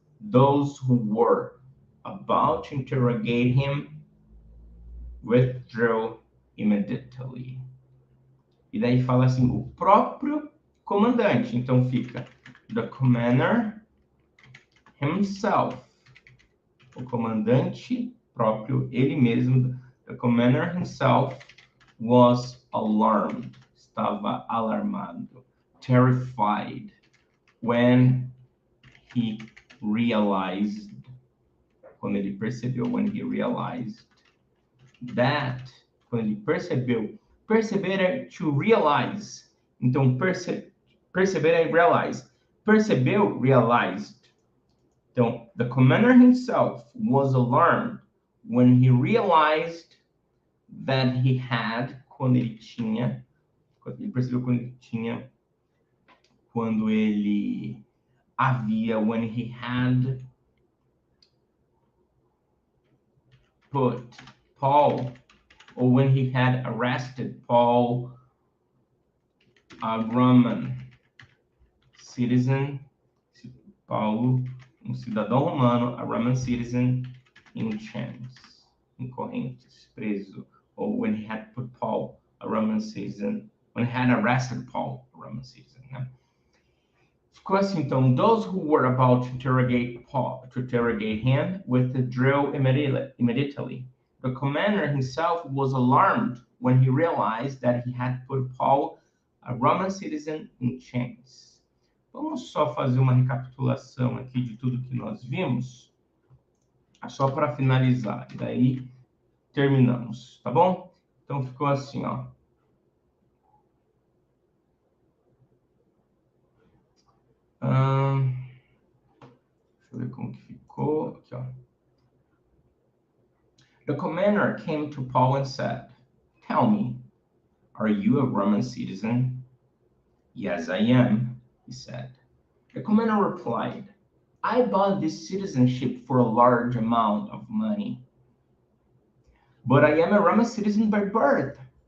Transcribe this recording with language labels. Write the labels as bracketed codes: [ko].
[en] Those who were about to interrogate him withdrew immediately. [pt] E daí fala assim, o próprio comandante. [en] Então fica the commander himself. [pt] O comandante próprio, ele mesmo, [en] the commander himself was alarmed. [pt] Estava alarmado. [en] Terrified. When he realized. [pt] Quando ele percebeu. [en] When he realized that. [pt] Quando ele percebeu. Perceber é to realize. Então, perceber é realize. Percebeu, realized. [en] Então, the commander himself was alarmed when he realized that he had, [pt] quando ele percebeu quando ele havia, [en] when he had put Paul, or when he had arrested Paul, a Roman citizen, [pt] Paulo, cidadão romano, [en] a Roman citizen, in chains, [pt] em correntes, preso. [en] Or when he had put Paul, a Roman citizen, when he had arrested Paul, a Roman citizen. Né? Ficou assim, então, those who were about to interrogate him withdrew immediately. The commander himself was alarmed when he realized that he had put Paul, a Roman citizen, in chains. [pt] Vamos só fazer uma recapitulação aqui de tudo que nós vimos, só para finalizar, e daí terminamos, tá bom? Então ficou assim, ó. Deixa eu ver como que ficou aqui, ó. [en] The commander came to Paul and said, "Tell me, are you a Roman citizen?" "Yes, I am," he said. The commander replied, "I bought this citizenship for a large amount of money, but I am a Roman citizen by birth."